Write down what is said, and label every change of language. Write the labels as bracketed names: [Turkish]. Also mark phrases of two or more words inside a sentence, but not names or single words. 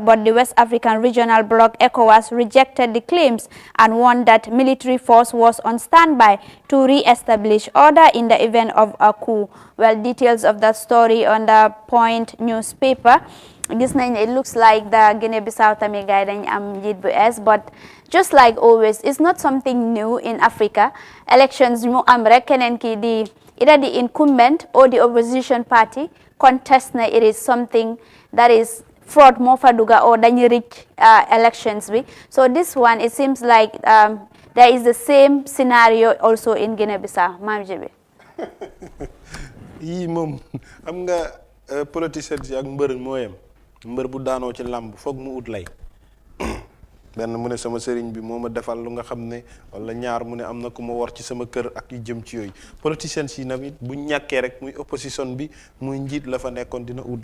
[English] But the West African Regional Bloc ECOWAS rejected the claims and warned that military force was on standby to re-establish order in the event of a coup. Well, details of that story on the Point newspaper. It looks like the Guinea-Bissau [Wolof] tamit gaay dañ am njiit bu es, [English] but just like always, it's not something new in Africa. Elections [Wolof] mu am rek keneen ki di [English] either the incumbent or the opposition party contest na it is something that is fraud [Wolof] moo fa duga [English] or dañu reach elections bi. So this one, it seems like there is the same scenario also in Guinea-Bissau. Maam Jibi. [Wolof] yii moom xam nga politiciens yi ak mbër mooyam mbër bu daanoo ci làmb foog mu ut lay benn mu ne sama sëriñ bi moo ma defal lu nga xam ne wala ñaar mu ne am na ku ma war ci sama kër ak yu jëm ci yooyu politiciens yi namit bu ñàkkee rek muy opposition bi muy njiit la fa nekkoon dina ut